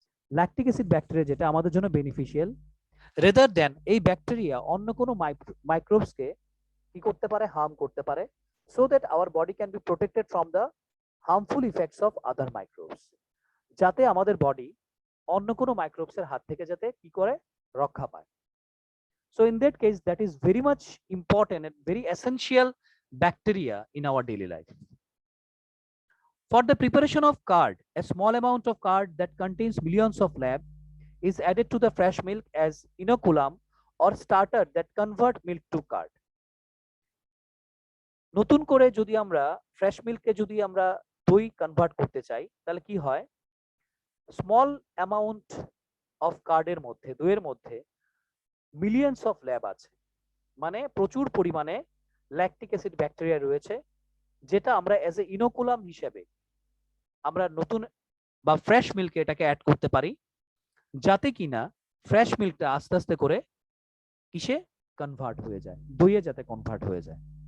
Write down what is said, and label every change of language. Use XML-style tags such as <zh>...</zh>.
<bn>Lactic acid bacteria যেটা আমাদের জন্য বেনিফিশিয়াল,</bn> <en>rather than</en> <bn>এই ব্যাকটেরিয়া অন্য কোনো মাইক্রোবসকে কি করতে পারে, হার্ম করতে পারে,</bn> <en>so that our body can be protected from the harmful effects of other microbes,</en> <bn>যাতে আমাদের বডি অন্য কোনো মাইক্রোবসের হাত থেকে যাতে কি করে, রক্ষা পায়।</bn> <en>So in that case, that is very much important and very essential bacteria in our daily life. For the preparation of curd, a small amount of curd that contains millions of lab is added to the fresh milk as inoculum or starter that convert milk to curd.</en> <bn>নতুন করে যদি আমরা fresh মিল্ককে যদি আমরা দই convert করতে চাই তাহলে কি হয়,</bn> <en>small amount of</en> <bn>কার্ডের মধ্যে দইয়ের মধ্যে</bn> <en>millions of lab</en> <bn>আছে, মানে প্রচুর পরিমাণে ল্যাকটিক অ্যাসিড ব্যাকটেরিয়া রয়েছে, যেটা আমরা</bn> <en>as a inoculum</en> <bn>হিসেবে আমরা নতুন বা ফ্রেশ মিল্কে এটাকে অ্যাড করতে পারি, যাতে কিনা ফ্রেশ মিল্কটা আস্তে আস্তে করে কিসে কনভার্ট হয়ে যায়, দইয়ে যাতে কনভার্ট হয়ে যায়।</bn>